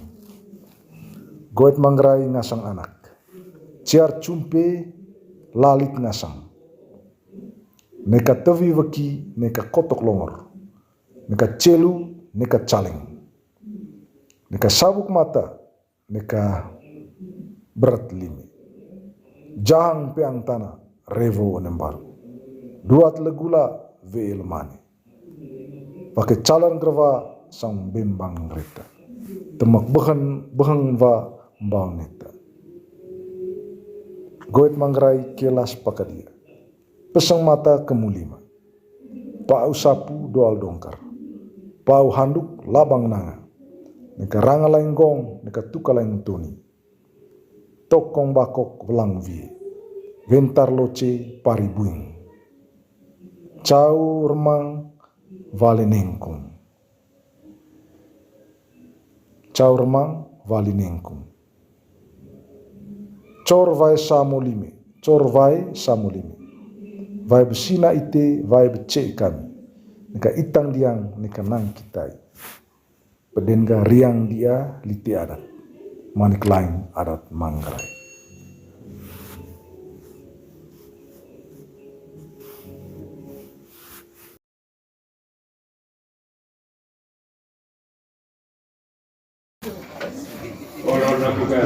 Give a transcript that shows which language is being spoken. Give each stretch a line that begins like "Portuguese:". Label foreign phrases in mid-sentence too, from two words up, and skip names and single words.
Manggarai: Goet mangrai ngasang anak. Ciar cumpe lalit ngasang. Neka tevi veki, neka kotok longor. Neka celu, neka caleng. Neka sabuk mata, neka berat limi. Jang peang tanah, revo nembaru. Duat legula ve lemani. Pakai calan grava sang bimbang reta. Temak beheng va mbau neta. Goet mangrai kelas pakadia. Pesang mata kemulima. Pau sapu doal dongkar. Pau handuk labang nanga. Neka ranga lainggong, neka tuka laing toni. Tokong bakok belang vie. Ventar loce pari buing. Cau remang vale nengkung. Cau remang vale nengkung. Cor vai samolime. Cor vai samolime. Vai besina ite, vai becek kami. Nika itang diang, nika nang kitai. Pedenga riang dia liti adat. Manik lain adat mangrai.
Indonesian: Orang bukan.